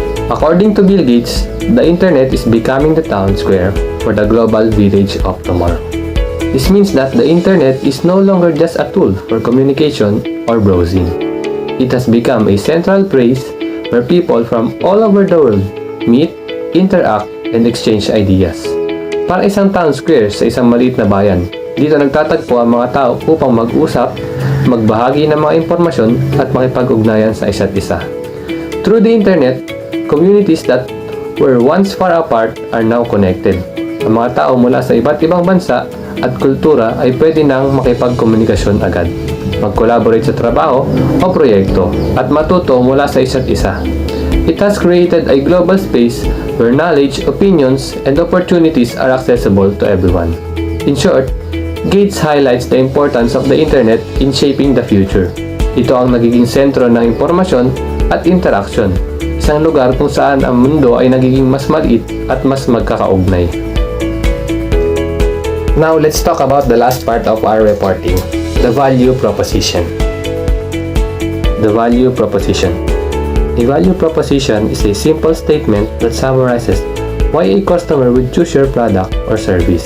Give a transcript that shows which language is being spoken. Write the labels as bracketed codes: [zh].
[en] According to Bill Gates, the internet is becoming the town square for the global village of tomorrow. This means that the internet is no longer just a tool for communication or browsing. It has become a central place where people from all over the world meet, interact, and exchange ideas. [tl] Para isang town square sa isang maliit na bayan, dito nagtatagpo ang mga tao upang mag-usap, magbahagi ng mga impormasyon at makipag-ugnayan sa isa't isa. [en] Through the internet, communities that were once far apart are now connected. [tl] Ang mga tao mula sa iba't ibang bansa at kultura ay pwede nang makipagkomunikasyon agad, mag-collaborate sa trabaho o proyekto, at matuto mula sa isa't isa. [en] It has created a global space where knowledge, opinions, and opportunities are accessible to everyone. In short, Gates highlights the importance of the internet in shaping the future. [tl] Ito ang nagiging sentro ng impormasyon at interaction, isang lugar kung saan ang mundo ay nagiging mas maliit at mas magkakaugnay. [en] Now, let's talk about the last part of our reporting, the value proposition. The value proposition. A value proposition is a simple statement that summarizes why a customer would choose your product or service.